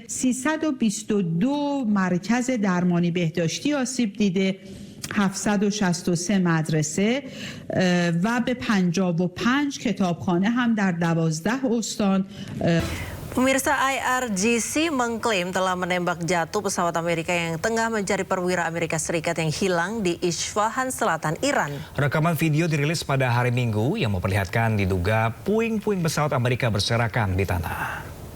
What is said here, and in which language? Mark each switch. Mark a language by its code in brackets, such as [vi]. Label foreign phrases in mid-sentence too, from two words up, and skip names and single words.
[fa] 322 مرکز درمانی بهداشتی آسیب دیده، 763 مدرسه و به 55 کتابخانه هم در 12 استان. [id] Pemirsa, IRGC mengklaim telah menembak jatuh pesawat Amerika yang tengah mencari perwira Amerika Serikat yang hilang di Isfahan, selatan Iran. Rekaman video dirilis pada hari Minggu yang memperlihatkan diduga puing-puing pesawat Amerika berserakan di tanah.